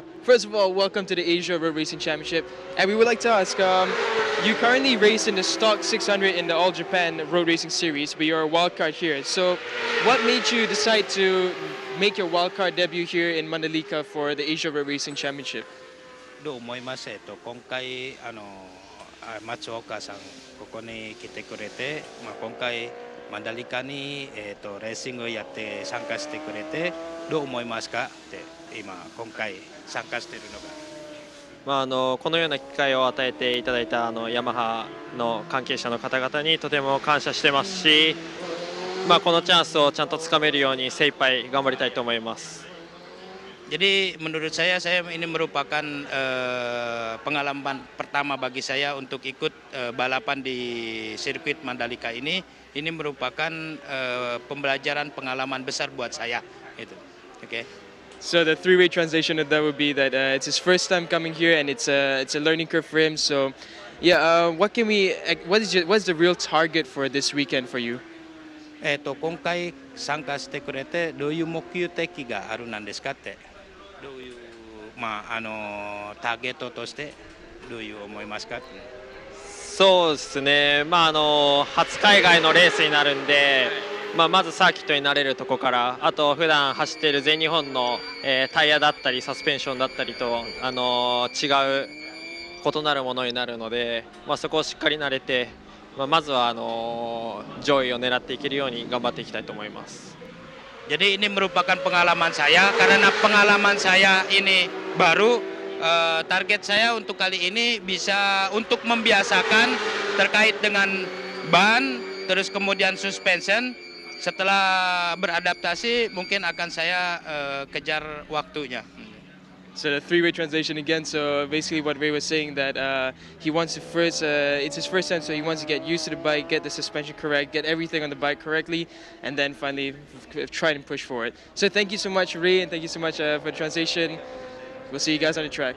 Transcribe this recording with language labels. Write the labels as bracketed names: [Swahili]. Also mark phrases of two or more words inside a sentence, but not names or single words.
[English] First of all, welcome to the Asia Road Racing Championship. And we would like to ask, you currently race in the Stock 600 in the All Japan Road Racing Series, but you're a wildcard here. So what made you decide to make your wildcard debut here in Mandalika for the Asia Road Racing Championship? [Japanese] どう思います。今回松岡さんここに来てくれて、今回マンダリカにレーシングをやって参加してくれてどう思いますかって今回参加しているのが。このような機会を与えていただいたヤマハの関係者の方々にとても感謝してますし、このチャンスをちゃんとつかめるように精一杯頑張りたいと思います。 [Indonesian] Jadi menurut saya ini merupakan pengalaman pertama bagi saya untuk ikut balapan di sirkuit Mandalika ini. Ini merupakan pembelajaran pengalaman besar buat saya. Gitu. [English] Okay. So the three-way translation of that would be that it's his first time coming here, and it's a learning curve for him. So Yeah, what's the real target for this weekend for you? [Japanese] 今回参加してくれてどういう目的があるなんですかって、どういうターゲットとしてどういう思いますかって。そうですね、初海外のレースになるんで、まずサーキットに慣れるところから、あと普段走っている全日本の、タイヤだったりサスペンションだったりと、違う異なるものになるので、そこをしっかり慣れて、まずは上位を狙っていけるように頑張っていきたいと思います。 [Indonesian] Jadi ini merupakan pengalaman saya, karena pengalaman saya ini baru. Target saya untuk kali ini bisa untuk membiasakan terkait dengan ban, terus kemudian suspension. Setelah beradaptasi, mungkin akan saya kejar waktunya. [English] So the three-way translation again. So basically, what Ray was saying that he wants to first, it's his first time, so he wants to get used to the bike, get the suspension correct, get everything on the bike correctly, and then finally try and push forward. So thank you so much, Ray, and thank you so much for the translation. We'll see you guys on the track.